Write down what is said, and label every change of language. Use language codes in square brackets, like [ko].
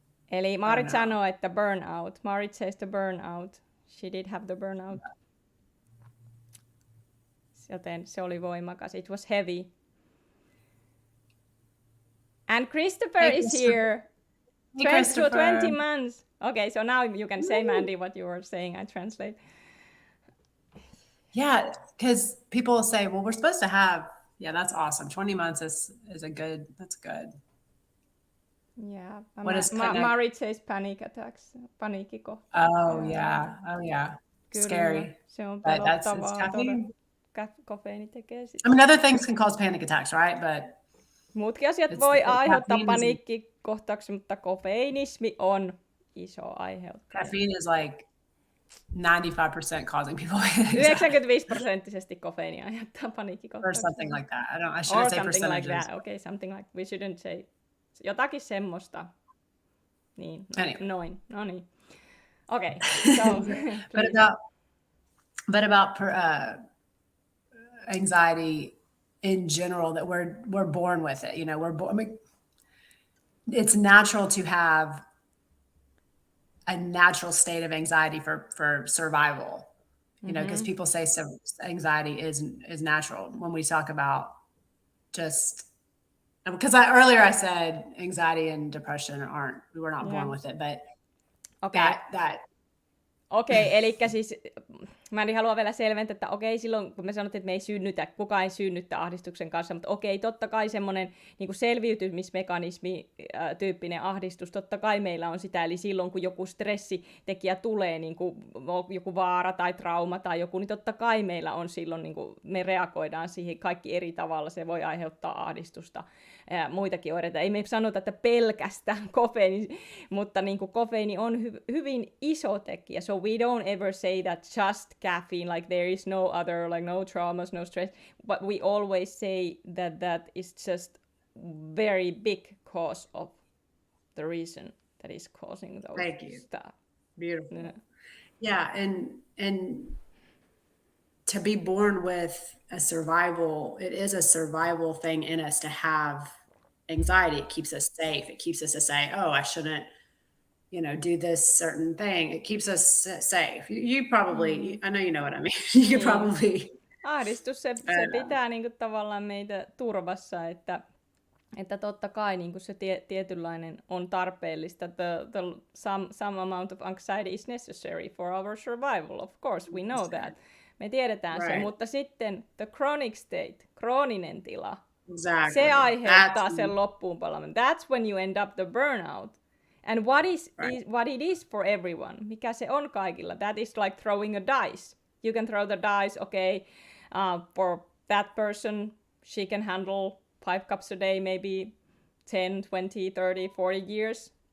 [fi] Eli Marit sanoo, että burnout. [en] Marit says the burnout. She did have the burnout. [fi] Joten se oli voimakas. [en] It was heavy. And Christopher is here. 20 months. Okay, so now you can say, Mandy, what you were saying. I translate. Yeah, because people will say, well, we're supposed to have, that's awesome. 20 months is a good, that's good. Yeah. Marit says panic attacks. [fi] Paniikkiko. [en] Oh, yeah. [fi] Kyllä. [en] Scary. [fi] Se on pelottavaa. Kofeiini tekee sitä. [en] I mean, other things can cause panic attacks, right? But [fi] muutkin asiat voi aiheuttaa paniikkikohtauksia, mutta kofeiinismi on iso aiheuttaja. [en] Caffeine is like 95% causing people panic [fi] 95% kofeiini aiheuttaa paniikkikohtauksia. [en] Or something like that. I shouldn't say percentages. Like that. Okay, something like, we shouldn't say. [fi] Jotakin semmoista. Niin, noin. No niin. [en] Okay, so. but about anxiety in general, that we're born with it. You know, it's natural to have a natural state of anxiety for survival. You know, because people say anxiety is natural. When we talk about just because earlier I said anxiety and depression we're not born with it, but that [fi] Okei, eli siis mä haluan vielä selventää, että silloin kun me sanottiin, että me ei synnytä, kukaan ei synnyttä ahdistuksen kanssa, mutta totta kai semmoinen niin kuin selviytymismekanismi tyyppinen ahdistus, totta kai meillä on sitä, eli silloin kun joku stressitekijä tulee, niin kuin joku vaara tai trauma tai joku, niin totta kai meillä on silloin, niin kuin me reagoidaan siihen kaikki eri tavalla, se voi aiheuttaa ahdistusta. Muitakin oireita. Ei me sanota, että pelkästään kofeiini, mutta niin kuin kofeiini on hyvin iso tekijä. [en] So we don't ever say that just caffeine, like there is no other, like no traumas, no stress, but we always say that is just very big cause of the reason that is causing those Thank you. stuff. Beautiful. Yeah, and to be born with it is a survival thing in us to have anxiety. It keeps us safe. It keeps us to say, oh, I shouldn't, do this certain thing. It keeps us safe. You probably, I know you know what I mean. You could probably... [fi] Ahdistus, se pitää niin kuin tavallaan meitä turvassa, että totta kai niin kuin se tietynlainen on tarpeellista. [en] Some amount of anxiety is necessary for our survival. Of course, we know that. [fi] Me tiedetään se, mutta sitten [en] the chronic state, [fi] krooninen tila, se aiheuttaa sen loppuun palaamisen. [en] That's when you end up the burnout. And what it is for everyone, [fi] mikä se on kaikilla, [en] that is like throwing a dice. You can throw the dice, for that person, she can handle 5 cups a day, maybe 10, 20, 30, 40 years.